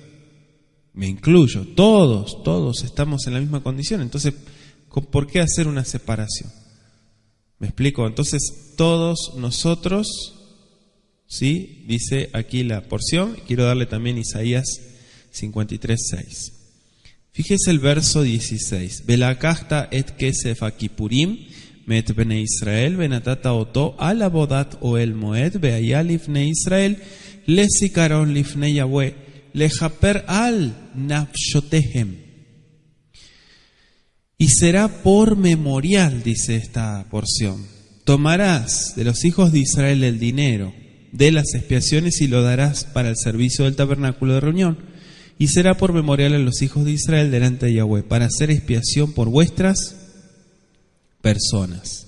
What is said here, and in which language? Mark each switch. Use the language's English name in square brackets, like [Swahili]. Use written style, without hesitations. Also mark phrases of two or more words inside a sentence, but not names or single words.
[Spanish] Me incluyo, todos estamos en la misma condición. Entonces, ¿por qué hacer una separación? ¿Me explico? Entonces, todos nosotros, ¿sí? Dice aquí la porción. Quiero darle también Isaías 53:6. Fíjese el verso 16. [Hebrew] ולקחת את כסף הכפרים מאת בני ישראל ונתת אתו על עבדת אהל מועד והיה לבני ישראל לזכרון לפני יהוה לכפר על נפשתיכם. [Spanish] Y será por memorial, dice esta porción. Tomarás de los hijos de Israel el dinero de las expiaciones y lo darás para el servicio del tabernáculo de reunión. Y será por memorial a los hijos de Israel delante de Yahweh, para hacer expiación por vuestras personas.